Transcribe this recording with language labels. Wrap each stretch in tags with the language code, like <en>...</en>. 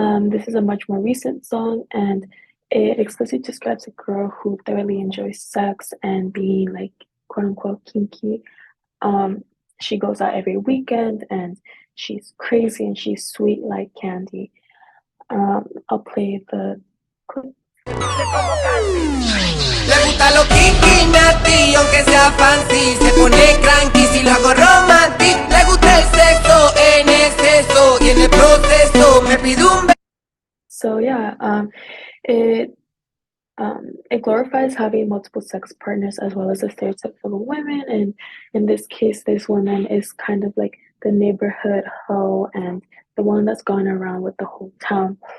<en>This is a much more recent song, and it explicitly describes a girl who thoroughly enjoys sex and being like quote unquote kinky. She goes out every weekend and she's crazy and she's sweet like candy. I'll play the clip.</en> <es>Le gusta lo</es> <en>kinky, nasty,</en> <es>aunque sea</es> <en>fancy.</en> <es>Se pone</es> <en>cranky</en> <es>si lo hago</es> <en>romantic.</en> <es>Le gusta el sexo en exceso y en el proceso me pide un beso.</es> <en>So yeah, it glorifies having multiple sex partners as well as the stereotypes of women, and in this case, this woman is kind of like the neighborhood hoe and the one that's gone around with the whole town.</en>